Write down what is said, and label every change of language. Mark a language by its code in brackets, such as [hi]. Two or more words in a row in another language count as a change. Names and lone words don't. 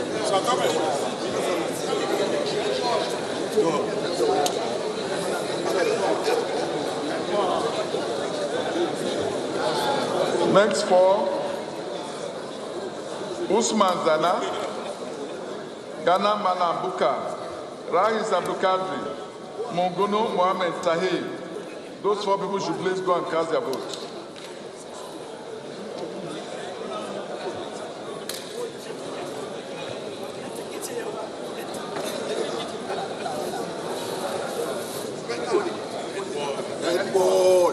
[en] Next four, Usman Zana, Ghana Malambuka, Rahis Abdulkadri, Mongono Mohamed Tahir. Those four people should please go and cast their vote. Bad boy!